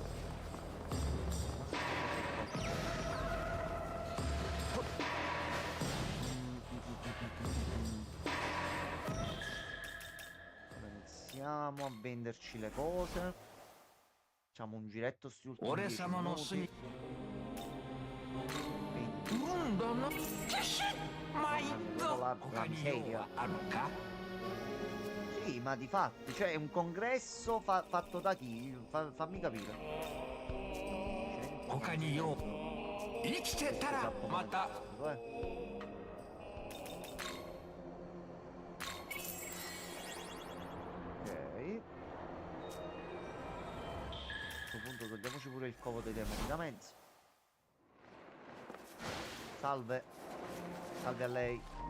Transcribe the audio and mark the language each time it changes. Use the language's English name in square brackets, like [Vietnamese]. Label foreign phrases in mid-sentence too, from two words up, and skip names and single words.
[Italian] Iniziamo a venderci le cose. Facciamo un giretto sugli ultimi [Japanese] 俺 [Italian] 10 [Japanese] 様の住 [Italian] minuti. [Japanese] み今度のマイゴ [Italian] La [Japanese] 他に用 [Italian] miseria. [Japanese] はあるか [Italian] Sì, ma di fatti, cioè è un congresso fatto da chi? Fammi capire. [Japanese] 他に用生きてたらまた [Italian] Ok. A questo punto togliamoci pure il covo dei demoni da mezzo. Salve. Salve a lei.